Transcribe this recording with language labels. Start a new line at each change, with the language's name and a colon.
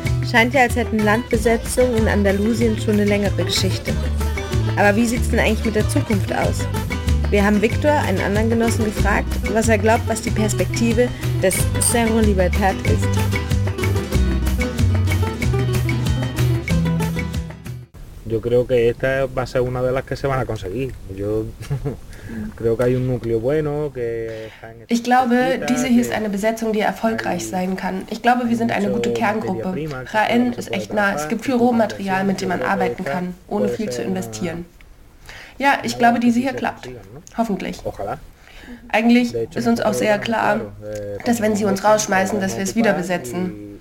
German: Scheint ja, als hätten Landbesetzungen in Andalusien schon eine längere Geschichte. Aber wie sieht es denn eigentlich mit der Zukunft aus? Wir haben Victor, einen anderen Genossen, gefragt, was er glaubt, was die Perspektive des Cerro Libertad ist.
Spanish: Yo creo que esta va a ser una de las que se van a conseguir. Yo creo que hay un núcleo bueno que
German: Ich glaube, diese hier ist eine Besetzung, die erfolgreich sein kann. Ich glaube, wir sind eine gute Kerngruppe. Jaén ist echt nah. Es gibt viel Rohmaterial, mit dem man arbeiten kann, ohne viel zu investieren. Ja, ich glaube, diese hier klappt. Hoffentlich.
Spanish: Ojalá.
German: Eigentlich ist uns auch sehr klar, dass wenn sie uns rausschmeißen, dass wir es wieder besetzen.